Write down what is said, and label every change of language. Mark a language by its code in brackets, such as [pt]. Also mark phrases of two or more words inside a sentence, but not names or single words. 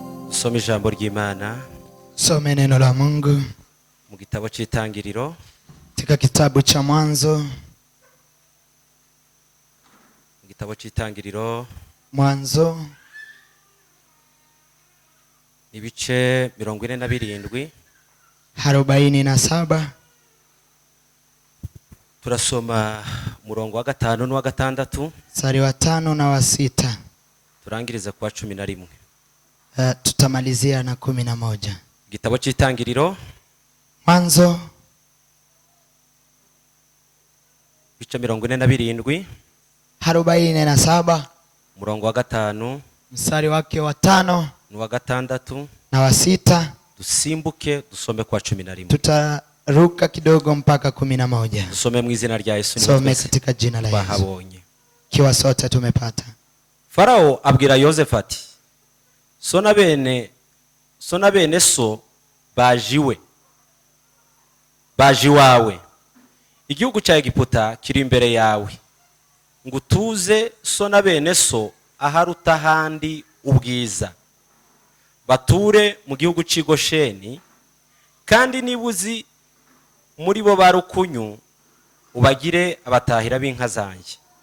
[rw] Soma ijambo ry'Imana. [sw] Some neno la Mungu [rw] Mu gitabo cy'Itangiriro. [sw] katika kitabu cha Mwanzo. [rw] Mu gitabo cy'Itangiriro. [sw] Mwanzo [rw] Ibice 47. Turasoma murongo wa 5 n'uwa 6. [sw] Mstari wa 5 na wa 6. [rw] Turangiriza kwa 11. [sw] Tutamalizia na 11. [rw] Gitabo cy'Itangiriro. [sw] Mwanzo [rw] Ibice 47. 47. Murongo wa 5. [sw] Mstari wake wa 5 [rw] n'uwa 6. [sw] na wa 6. [rw] Dusimbuke dusome kwa 11. [sw] Tutaruka kidogo mpaka 11. [rw] Dusome mu izina rya Yesu. [sw] Some katika jina la Yesu. [rw] Bahabonye. [sw] Kiwa sote tumepata. [rw] Farao abwira Yosefu ati, so na bene so baji wawe, igihugu cya Egiputa kiri imbere yawe, ngutuze so na bene so aharuta handi ubwiza, bature mu gihugu cy'i Gosheni, kandi nibuzi muri bo barukunyu ubagire abatahira b'inka zanjye.